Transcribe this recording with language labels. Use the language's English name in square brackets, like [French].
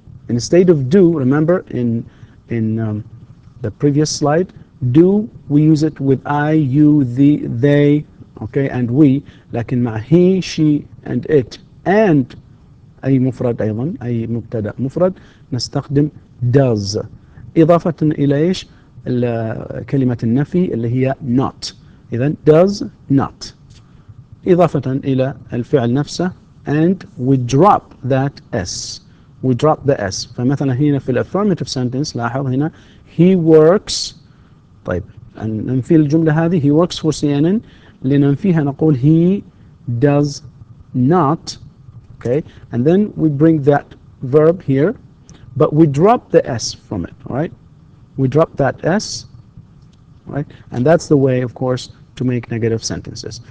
[English] Instead of do, remember in the previous slide, do we use it with I, you, they, okay, and we. [Arabic] لكن مع [English] he, she, and it, [Arabic] and أي مفرد أيضا، أي مبتدأ مفرد، نستخدم does. إضافة إلى إيش؟ كلمة النفي اللي هي not. [English] إذن does not. [Arabic] إضافة إلى الفعل نفسه, [English] and we drop that s. We drop the s. [Arabic] فمثلا هنا في affirmative sentence لاحظ هنا [English] he works. [Arabic] طيب ننفي الجملة هذه [English] he works for CNN. [Arabic] لننفيها نقول [English] he does not. Okay, and then we bring that verb here, but we drop the s from it. All right, we drop that s. Right, and that's the way, of course, to make negative sentences.